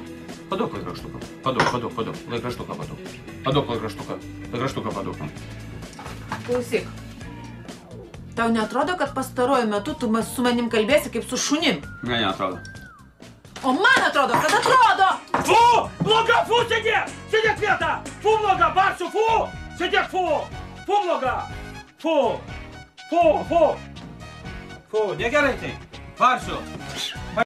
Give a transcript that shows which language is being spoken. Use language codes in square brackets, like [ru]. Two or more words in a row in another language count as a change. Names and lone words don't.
[lt] Paduok laikraštuką. Paduok. Laikraštuką paduok. Paduok laikraštuką paduok. Klausyk. Tau neatrodo, kad pastaruoju metu tu su manim kalbėsi kaip su šunim? Ne, neatrodo. O man atrodo, kad atrodo! Fu! Bloga, fu, sėdėk! Sėdėk vietą! Fu, bloga, barsiu, fu! Sėdėk, fu! Fu, bloga! Fu! Fu, negerai tai! Barsiu!